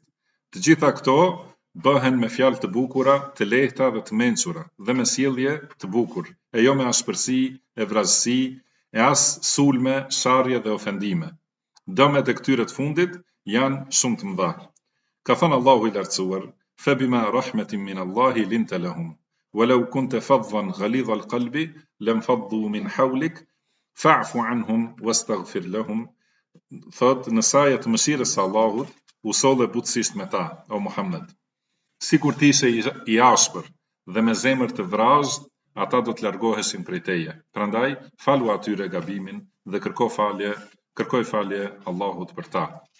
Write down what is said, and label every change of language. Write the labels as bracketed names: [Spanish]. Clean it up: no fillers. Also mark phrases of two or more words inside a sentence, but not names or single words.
[Albanian] Të gjitha këto bëhen me fjalë të bukura, të lehta dhe të mençura, dhe me sjellje të bukur, e jo me ashpërsi, e vrasësi, e as sulme, sharrje dhe ofendime. Dëmet e këtyre të fundit janë shumë të mëdha. Ka thënë Allahu i lartësuar: [Arabic] "فبما رحمة من الله لنت لهم ولو كنت فظا غليظ القلب لانفضوا من حولك فاعف عنهم واستغفر لهم." [Albanian] Thot, në saje të mëshirës së Allahut, u solle butësisht me ta, o Muhammed. Sikur ti ishe i ashpër dhe me zemër të vrazhd, ata do të largoheshin prej teje. Prandaj, falu atyre gabimin dhe kërkoj falje Allahut për ta.